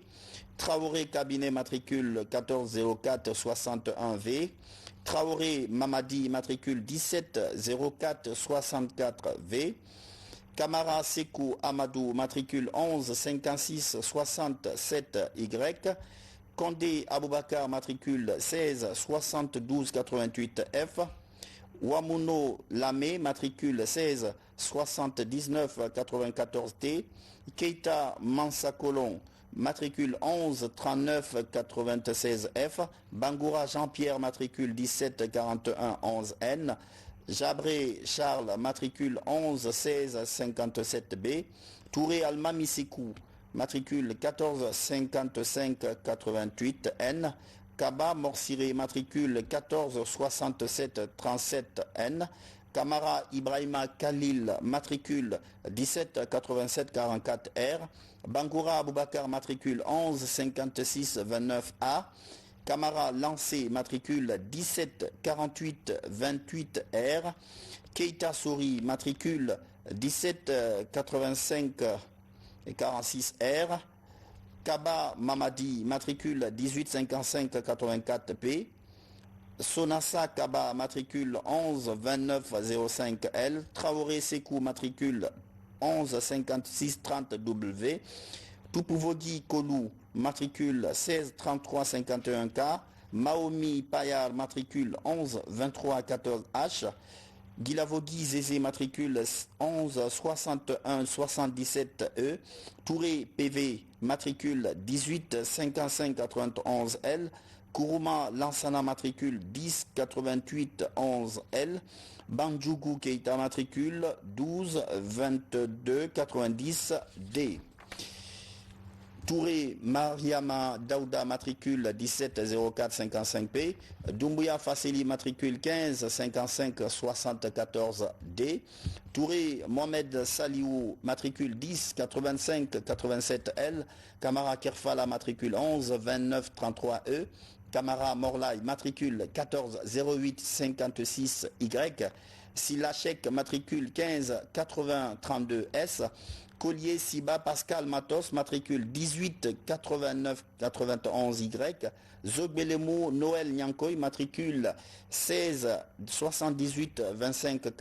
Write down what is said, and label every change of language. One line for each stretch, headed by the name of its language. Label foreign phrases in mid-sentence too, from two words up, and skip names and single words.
French: Traoré Cabinet, matricule 14-04-61V. Traoré Mamadi, matricule 17-04-64V. Kamara Sekou Amadou, matricule 11-56-67Y. Condé Aboubakar, matricule 16-72-88F. Wamuno Lamé, matricule 16-79-94T. Keita Mansakolon, matricule 11-39-96F. Bangoura Jean-Pierre, matricule 17-41-11N. Jabré Charles, matricule 11-16-57B. Touré Almamisekou, matricule 14-55-88N. Kaba Morsiré, matricule 14-67-37N. Kamara Ibrahima Khalil, matricule 17-87-44R. Bangoura Aboubakar, matricule 11-56-29A. Kamara Lancé, matricule 17-48-28R. Keita Souri, matricule 17-85-46R. Kaba Mamadi, matricule 18-55-84P. Sonassa Kaba, matricule 11-29-05L. Traoré Sekou, matricule 11 56 30 W. Tupouvogi Kolou, matricule 16 33 51 K. Maomi Payar, matricule 11 23 14 H. Guilavogui Zézé, matricule 11 61 77 E. Touré PV, matricule 18 55 91 L. Kourouma Lansana, matricule 10 88 11 L. Bandjougou Keita, matricule 12 22 90 D. Touré Mariama Daouda, matricule 17 04 55 P. Doumbouya Fasseli, matricule 15 55 74 D. Touré Mohamed Saliou, matricule 10 85 87 L. Camara Kerfala, matricule 11 29 33 E. Camara Morlaï, matricule 14 08 56 Y. Silachek, matricule 15 80 32 S. Collier Siba Pascal Matos, matricule 18 89 91 Y. Zogbelemo Noël Nyankoy, matricule 16 78 25 K.